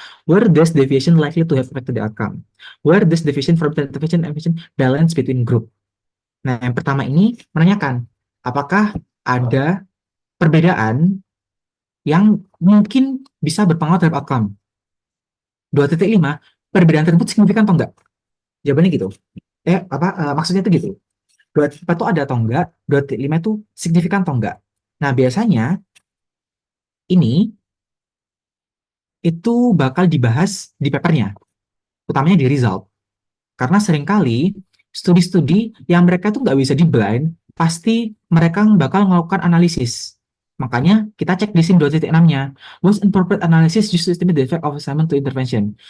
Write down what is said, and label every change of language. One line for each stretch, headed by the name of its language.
English: Where does deviation likely to have affected the outcome? Where does deviation from the intervention balance between group?
Indonesian: Nah, yang pertama ini menanyakan, apakah ada perbedaan yang mungkin bisa berpengaruh terhadap outcome? 2.5, perbedaan tersebut signifikan atau enggak? Jawabannya gitu. Maksudnya itu gitu. 2.4 itu ada atau enggak? 2.5 itu signifikan atau enggak? Nah, biasanya ini itu bakal dibahas di papernya, utamanya di result. Karena seringkali studi-studi yang mereka tuh nggak bisa di blind, pasti mereka bakal melakukan analisis. Makanya kita cek di sini 2.6-nya.
English: Was inappropriate analysis used to estimate the effect of assignment to intervention.